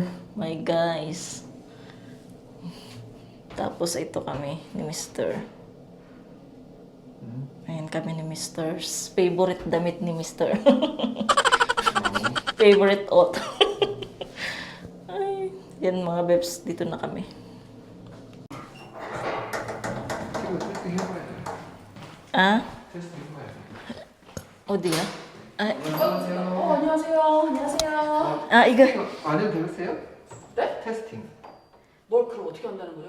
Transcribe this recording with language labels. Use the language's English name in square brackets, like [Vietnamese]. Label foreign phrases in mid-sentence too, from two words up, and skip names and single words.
[English] My guys. [Filipino] Tapos ito kami ni Mr. Ayan kami ni Mr. Favorite damit ni Mr. [English] Favorite auto. [Filipino] Ay, yan mga bebs, dito na kami. Ah? [Korean] 어디야? 아, 안녕하세요. 안녕하세요. 아 이거 안 해도 되겠어요? 네? 테스팅. 뭘 그럼 어떻게 한다는 거예요?